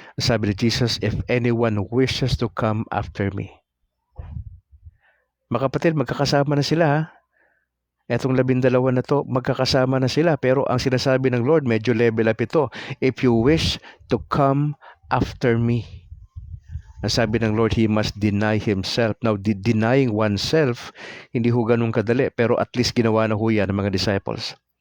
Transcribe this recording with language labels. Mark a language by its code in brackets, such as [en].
[tl] Sabi ni Jesus, [en] if anyone wishes to come after me. [tl] Mga kapatid, magkakasama na sila ha. Etong 12 na to, magkakasama na sila. Pero ang sinasabi ng Lord, medyo level up ito. [en] If you wish to come after me. [tl] Ang sabi ng Lord, [en] He must deny Himself. Now, denying oneself, [tl] hindi ho ganun kadali. Pero at least ginawa na ho yan ng mga disciples.